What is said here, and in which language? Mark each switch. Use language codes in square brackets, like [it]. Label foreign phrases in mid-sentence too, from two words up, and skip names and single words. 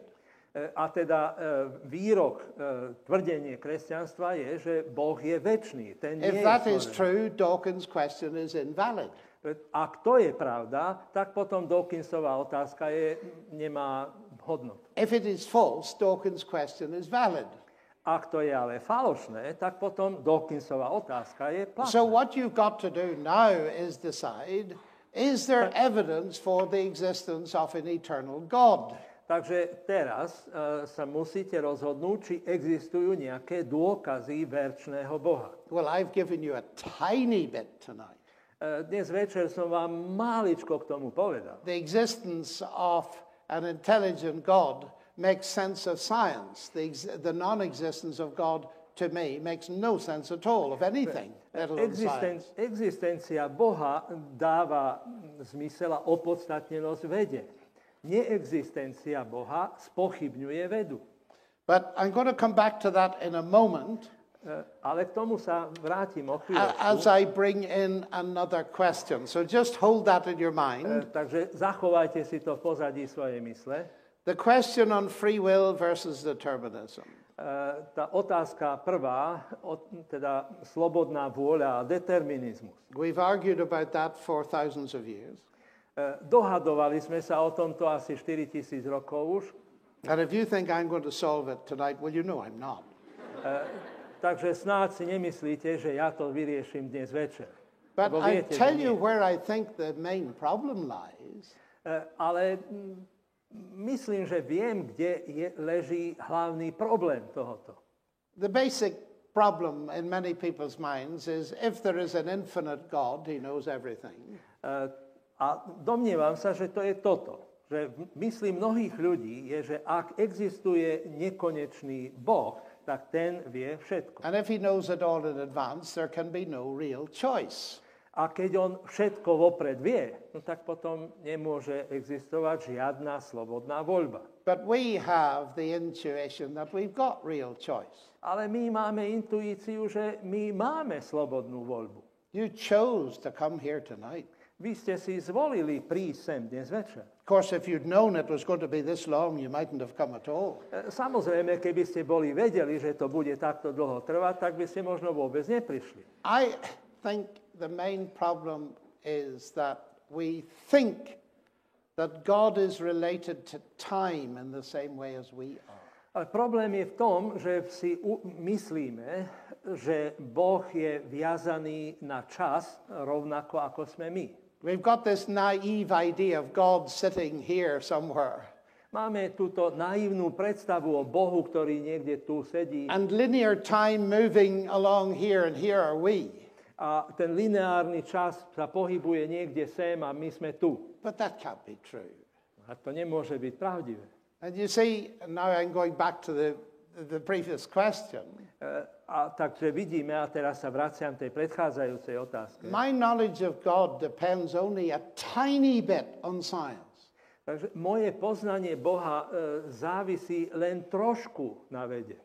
[sk] A teda výrok, tvrdenie kresťanstva je, že Boh je večný. Ten nie [en] If [sk] je [en] that is [sk] stvorený. [en] true, Dawkins' question is invalid. [sk] Ak to je pravda, tak potom Dawkinsova otázka nemá hodnotu. [en] If it is false, Dawkins' question is valid. [sk] Ak to je ale falošné, tak potom Dawkinsova otázka je platná. [en] So what you've got to do now is decide, is there evidence for the existence of an eternal God? [sk] Takže teraz sa musíte rozhodnúť, či existujú nejaké dôkazy večného Boha. [en] Well, I've given you a tiny bit tonight. [sk] Dnes večer som vám máličko k tomu povedal. [en] The existence of an intelligent God makes sense of science. The non-existence of God, to me, makes no sense at all of anything, let alone science. [sk] Existencia Boha dáva zmysel a opodstatnenosť vede. Neexistencia Boha spochybňuje vedu. [en] But I'm going to come back to that in a moment. [sk] Ale k tomu sa vrátim o chvíľočku. [en] As I bring in another question. So just hold that in your mind. [sk] Takže zachovajte si to v pozadí svojej mysle. [en] The question on free will versus determinism. [sk] Tá otázka prvá, teda slobodná vôľa a determinizmus. [en] We've argued about that for thousands of years. [sk] Dohadovali sme sa o tomto asi 4000 rokov už. [en] And if you think I'm going to solve it tonight, well, you know I'm not. [sk] Takže snáď si nemyslíte, že ja to vyrieším dnes večer. [en] But I [sk] viete, [en] tell you where I think the main problem lies. [sk] Ale myslím, že viem, kde leží hlavný problém tohoto. [en] The basic problem in many people's minds is if there is an infinite God, he knows everything. [sk] A domnievam sa, že to je toto. Že v mysli mnohých ľudí je, že ak existuje nekonečný Boh, tak ten vie všetko. [en] And if he knows it all in advance, there can be no real choice. [sk] A keď on všetko vopred vie, no tak potom nemôže existovať žiadna slobodná voľba. [en] But we have the intuition that we've got real choice. [sk] Ale my máme intuíciu, že my máme slobodnú voľbu. [en] You chose to come here tonight. [sk] Vy ste si zvolili prísť sem dnes večer. [en] Of course, if you'd known it was going to be this long, you mightn't have come at all. [sk] Samozrejme, keby ste boli vedeli, že to bude takto dlho trvať, tak by ste možno vôbec neprišli. [en] I think the main problem is that we think that God is related to time in the same way as we are. [sk] Ale problém je v tom, že si myslíme, že Boh je viazaný na čas rovnako ako sme my. [en] We've got this naive idea of God sitting here somewhere. [sk] Máme túto naivnú predstavu o Bohu, ktorý niekde tu sedí. [en] And linear time moving along here, and here are we. [sk] A ten lineárny čas sa pohybuje niekde sem a my sme tu. [en] But that can't be true. [sk] A to nemôže byť pravdivé. [en] And you see, now I'm going back to the previous question. [sk] A takže vidíme, a teraz sa vraciam tej predchádzajúcej otázke. [en] My knowledge of God depends only a tiny bit on science. [sk] Takže moje poznanie Boha závisí len trošku na vede.